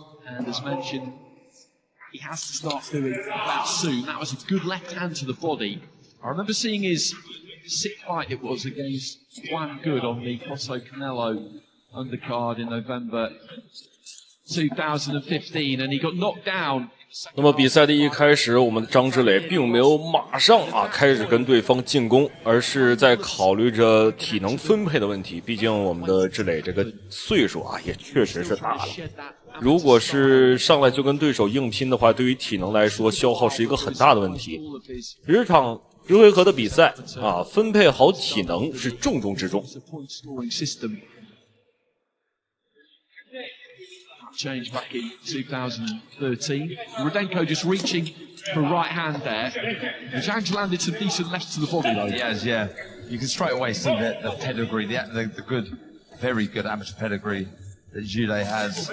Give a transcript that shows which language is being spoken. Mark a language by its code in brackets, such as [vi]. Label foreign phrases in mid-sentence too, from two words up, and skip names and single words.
[en] And as mentioned, he has to start doing that soon. That was a good left hand to the body. I remember seeing his 6th fight it was against Juan Good on the Cotto Canelo undercard in November 2015, and he got knocked down. [zh] 那麼比賽的一開始，我們的張志磊並沒有馬上開始跟對方進攻，而是在考慮着體能分配的問題。畢竟我們的志磊這個歲數也確實是大了。如果是上來就跟對手硬拼的話，對於體能來說消耗是一個很大的問題。10場10回合的比賽分配好體能是重中之重。 [en] Change back in 2013. Rudenko just reaching for a right hand there. Zhang's landed some decent left to the body though. He has, yeah. You can straight away see the pedigree, the good, very good amateur pedigree that Jude has.